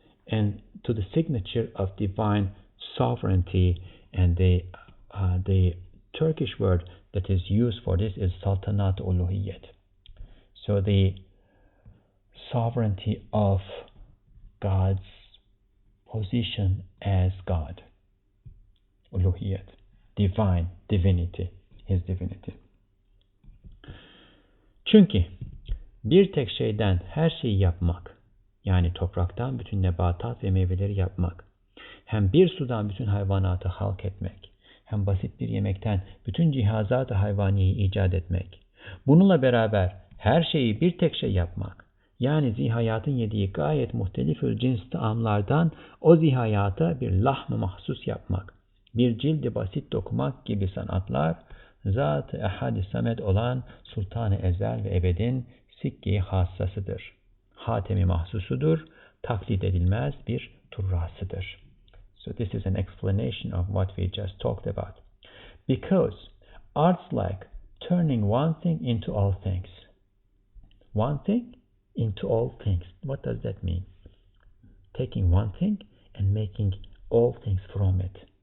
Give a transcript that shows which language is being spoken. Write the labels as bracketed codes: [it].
[en] And to the signature of divine sovereignty, and the Turkish word that is used for this is saltanat uluhiyet. So the sovereignty of God's position as God. Uluhiyet, divine, divinity, his divinity. [tr] Çünkü bir tek şeyden her şeyi yapmak, yani topraktan bütün nebatat ve meyveleri yapmak, hem bir sudan bütün hayvanatı halk etmek, hem basit bir yemekten bütün cihazat-ı hayvaniyi icat etmek, bununla beraber her şeyi bir tek şey yapmak, yani zihayatın yediği gayet muhtelifül cins taamlardan o zihayata bir lahm-ı mahsus yapmak, bir cildi basit dokumak gibi sanatlar, zat-ı ehad-i samet olan Sultan-ı Ezel ve Ebed'in sikki hassasıdır. Hatemi mahsusudur, taklit edilmez bir turrasıdır. [en] So this is an explanation of what we just talked about. Because art's like turning one thing into all things. One thing into all things. What does that mean? Taking one thing and making all things from it.